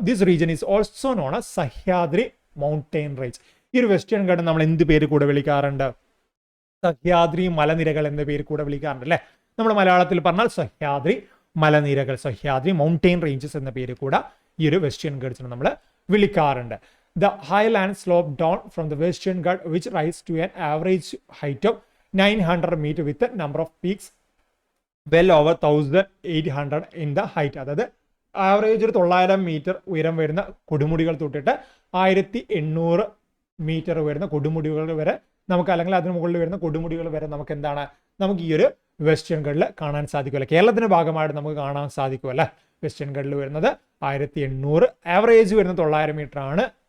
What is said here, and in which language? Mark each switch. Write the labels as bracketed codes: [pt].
[en] This region is also known as Sahyadri mountain range. [ml] ഈ ഒരു western Ghat നമ്മൾ എന്ത് പേര് കൂടെ വിളിക്കാറുണ്ട്? സഹ്യാദ്രി മലനിരകൾ എന്ന പേര് കൂടെ വിളിക്കാറുണ്ട് അല്ലേ. നമ്മൾ മലയാളത്തിൽ പറഞ്ഞാൽ സഹ്യാദ്രി മലനിരകൾ, സഹ്യാദ്രി മൗണ്ടെയിൻ റേഞ്ചസ് എന്ന പേര് കൂടെ ഈ ഒരു വെസ്റ്റേൺ ഘട്ട്സിനെ നമ്മൾ വിളിക്കാറുണ്ട്. [en] The highlands slope down from the western Ghat which rise to an average height of 900 meters with a number of peaks well over 1800 in the height. [ml] അതായത് ആവറേജ് ഒരു 900 മീറ്റർ ഉയരം വരുന്ന കൊടുമുടികൾ തൊട്ടിട്ട് 1800 മീറ്റർ വരുന്ന കൊടുമുടികൾ വരെ നമുക്ക്, അല്ലെങ്കിൽ അതിന് മുകളിൽ വരുന്ന കൊടുമുടികൾ വരെ നമുക്ക് എന്താണ്, നമുക്ക് ഈ ഒരു വെസ്റ്റേൺ ഘട്ടിൽ കാണാൻ സാധിക്കുമല്ലോ. കേരളത്തിന്റെ ഭാഗമായിട്ട് നമുക്ക് കാണാൻ സാധിക്കുമല്ലേ. വെസ്റ്റേൺ ഘട്ടിൽ വരുന്നത് 1800, ആവറേജ് വരുന്ന 900 മീറ്റർ ആണ്.